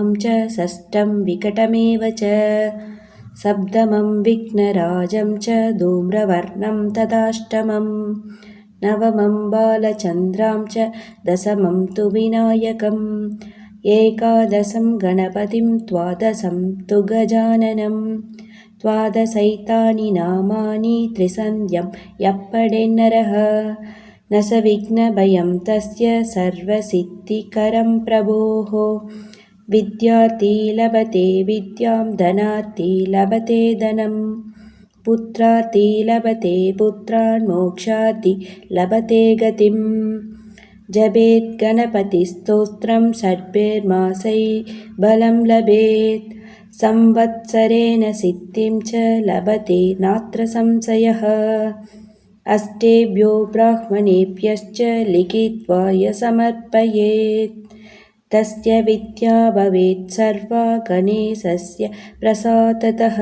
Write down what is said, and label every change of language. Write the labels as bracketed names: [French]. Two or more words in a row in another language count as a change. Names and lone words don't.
[Sanskrit] చ షష్ఠం వికటమేవ చ సప్తమం విఘ్నరాజం చ ధూమ్రవర్ణం తదాష్టమం నవమం బాలచంద్రాం చ దశమం తు వినాయకం ఏకాదశం గణపతిం ద్వాదశం తు గజాననం ద్వాదశైతాని నామాని త్రిసంధ్యం యప్పడెన్నరః न स विघ्नभयं तस्य सर्वसिद्धिकरं प्रभोः विद्यार्थी लभते विद्यां धनार्थी लभते धनं पुत्रार्थी लभते पुत्रान् मोक्षार्थी लभते गतिं जपेत् गणपतिस्तोत्रं षड्भिर्मासै बलं लभेत् संवत्सरेण सिद्धिं च लभते नात्र संशयः अष्टेभ्यो ब्राह्मणेभ्यश्च लिखित्वा समर्पयेत् तस्य विद्या भवेत् सर्वा गणेशस्य प्रसादतः।